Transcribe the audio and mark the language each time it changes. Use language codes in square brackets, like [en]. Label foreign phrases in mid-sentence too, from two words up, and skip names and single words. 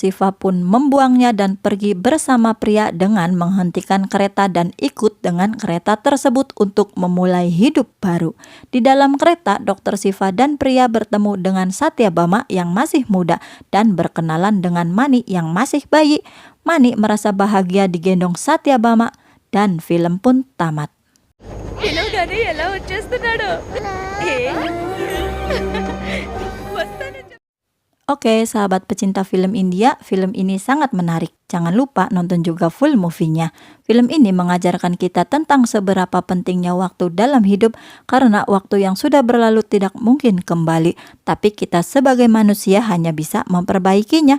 [id] Siva pun membuangnya dan pergi bersama pria dengan menghentikan kereta dan ikut dengan kereta tersebut untuk memulai hidup baru. Di dalam kereta, Dr. Siva dan pria bertemu dengan Satyabama yang masih muda dan berkenalan dengan Mani yang masih bayi. Mani merasa bahagia digendong Satyabama dan film pun tamat. [te] పిలవగానే ఎలా వచ్చేస్తున్నాడు వస్తాను. [id] Oke, sahabat pecinta film India, film ini sangat menarik. Jangan lupa nonton juga [en] full movie- [id] nya. Film ini mengajarkan kita tentang seberapa pentingnya waktu dalam hidup karena waktu yang sudah berlalu tidak mungkin kembali. Tapi kita sebagai manusia hanya bisa memperbaikinya.